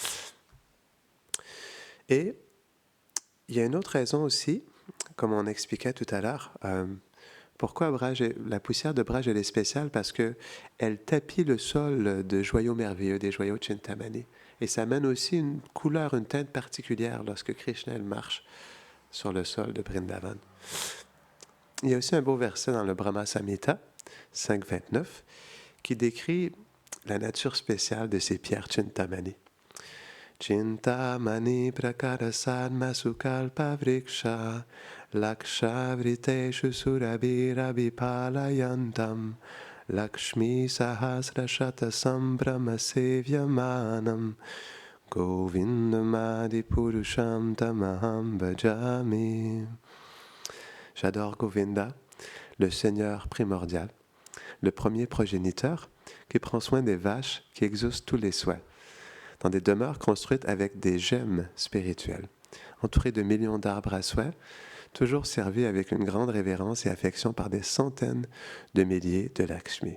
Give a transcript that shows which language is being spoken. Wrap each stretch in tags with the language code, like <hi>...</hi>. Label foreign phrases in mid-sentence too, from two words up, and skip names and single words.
<fr>Et il y a une autre raison aussi, comme on expliquait tout à l'heure, pourquoi la poussière de Braj elle est spéciale, parce qu'elle tapit le sol de joyaux merveilleux, des joyaux Chintamani. Et ça amène aussi une couleur, une teinte particulière lorsque Krishna marche sur le sol de Vrindavan. Il y a aussi un beau verset dans le Brahma Samhita 5.29 qui décrit la nature spéciale de ces pierres Chintamani.</fr> <sa>Chintamani prakarasad masukalpa vriksha laksha vriteshu surabhirabhipalayantam lakshmi sahasra shata sambrama sevyamanam govindamadi purusham tamaham bhajami.</sa> <fr>J'adore Govinda, le Seigneur primordial, le premier progéniteur qui prend soin des vaches qui exaucent tous les souhaits, dans des demeures construites avec des gemmes spirituelles, entourées de millions d'arbres à souhait, toujours servis avec une grande révérence et affection par des centaines de milliers de Lakshmi.</fr>